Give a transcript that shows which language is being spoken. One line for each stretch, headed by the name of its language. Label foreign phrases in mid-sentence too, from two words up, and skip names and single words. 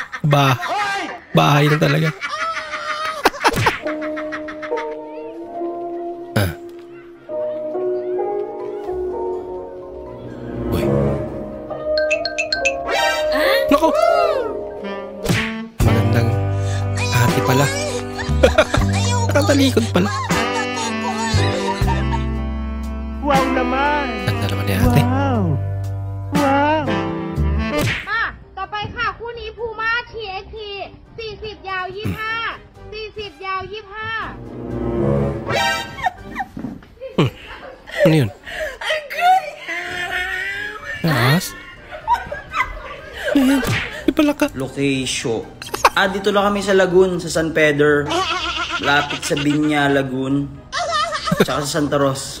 Filipino: Bahay na talaga. Uy. Nako! Magandang ate pala. Nakatalikod pala. Wow naman! Ganda naman ni ate. Wow!
Thai: ต่อไปค่ะคู่นี้พูม่า TXT 40 ยาว 25 40 ยาว 25
Filipino: Ano yun? Yes? Di pala ka. Location. Dito lang kami sa Lagoon, sa San Pedro. Lapit sa Binya, Lagoon. Tsaka sa Santa Ros.